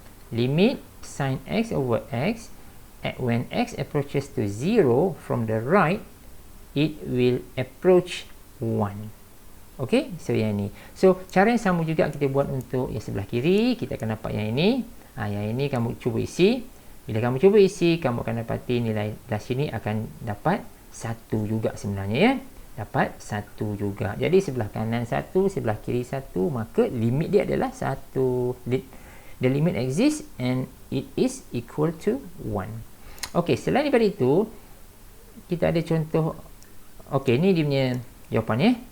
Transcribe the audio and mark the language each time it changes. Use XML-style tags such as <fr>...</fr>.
<en>Limit sin x over x, when x approaches to 0 from the right, it will approach 1.</en> <ms>Okay, so yang ini. So cara yang sama juga kita buat untuk yang sebelah kiri. Kita akan dapat yang ini. Yang ini kamu cuba isi. Bila kamu cuba isi, kamu akan dapati nilai dari sini akan dapat 1 juga sebenarnya ya. Dapat 1 juga. Jadi sebelah kanan 1, sebelah kiri 1, maka limit dia adalah 1.</ms> <en>The limit exists and it is equal to 1.</en> <ms>Okey, selain daripada itu, kita ada contoh. Okey, ni dia punya jawapannya.</ms>